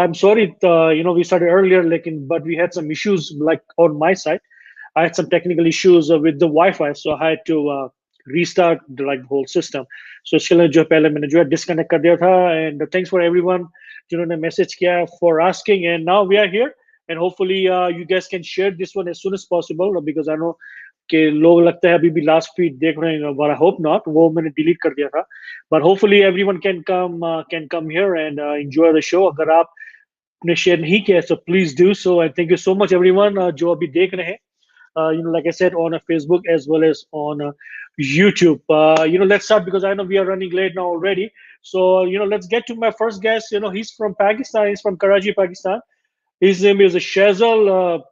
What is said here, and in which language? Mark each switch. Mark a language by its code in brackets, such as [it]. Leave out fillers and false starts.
[en] I'm sorry, we started earlier, but we had some issues on my side. I had some technical issues with the Wi-Fi, so I had to restart the whole system. [hi] So इसके लिए जो पहले मैंने जो है disconnect कर दिया था. [en] And thanks for everyone [hi] जिन्होंने message किया [en] for asking. And now we are here, and hopefully you guys can share this one as soon as possible, because I know [hi] कि लोग लगता है अभी भी लास्ट फीड देख रहे हैं, [en] but I hope not. [hi] वो मैंने डिलीट कर दिया था. [en] But hopefully everyone can come here and enjoy the show. [hi] अगर आपने शेयर नहीं किया, [en] so please do so. And thank you so much everyone [hi] जो अभी देख रहे हैं. [en] Like I said, on Facebook as well as on YouTube. Let's start because I know we are running late now already. So let's get to my first guest. He's from Pakistan. He's from Karachi, Pakistan. His name is Shazal.